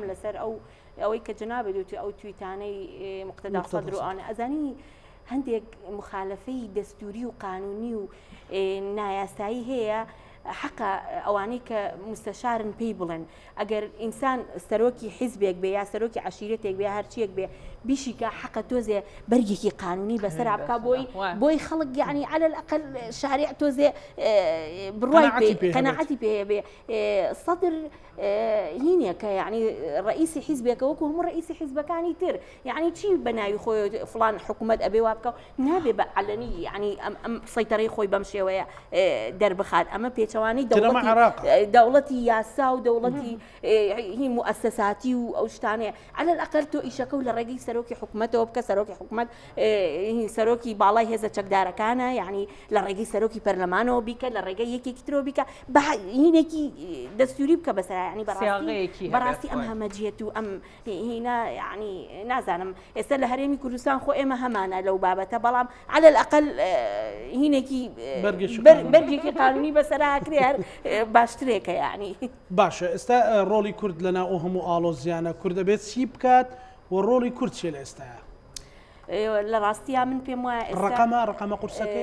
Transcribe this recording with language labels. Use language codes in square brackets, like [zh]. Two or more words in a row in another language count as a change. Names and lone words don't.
[ckb] لەسەر ئەوەی کە جنابێت دوتی ئەو تویتانەی مقتدا سەدر و ئەوانە ئەزانی هەندێک مخالفەی دەستوری و قانونی و نایاسایی هەیە حقا ئەوانەی کە مستەشارن پێی بڵێن ئەگەر ئینسان سەرۆکی حیزبێک بێ یا سەرۆکی عشیرەتێک بێ هەرچیەک بێ بیشیکە حقە تۆزێ بەرگێکی قانونی بەسەر بکە بۆی خەڵک یعنی [ar] على الأقل شارع [ckb] تۆزێ بڕوای قەناعەتی پێ بێ سەدر هینێکە یعنی ڕئیسی حیزبێکە وەکو هەموو ڕئیسی حیزبەکانی تر یعنی چی بەناوی خۆی فلان حکوومەت ئەبێ وا بکە نابێ بە علەنی یعنی ئەم سەیتەرەی خۆی بەم شێوەیە دەربخات ئەمە پێچەوانی دەوڵەتی یاسا و دەوڵەتی هی مؤسساتی و ئەو شتانەیە [ar] على الأقل [ckb] تۆ ئیشەکە و لە ڕێگەی سەرۆکی حکوومەتەوە بکە سەرۆکی حکوومەت سەرۆکی باڵای هێزە چەکدارەکانە یعنی لە ڕێگەی سەرۆکی پەرلەمانەوە بیکە لە ڕێگەی یەکێکی ترەوە بیکە هینێکی دەستوری بکە بەسەر ینی بەڕاستی ئەم هەمەجیەت و ئەم هینا یعنی نازانم ئێستا لە هەرێمی کوردستان خۆ ئێمە هەمانە لەو بابەتە بەڵام [ar] على الأقل [ckb] هینێکی بەرگێکی قانونی بەسەراکرێ هەر باشترێکە یعنی باشە ئێستا ڕۆڵی کورد لەناو ئەو هەموو ئاڵۆزیانە کورد دەبێت چی بکات و ڕۆڵی کورد چێ لە ئێستاە لە ڕاستیە من پێم وایە ڕقەمە قورسەکە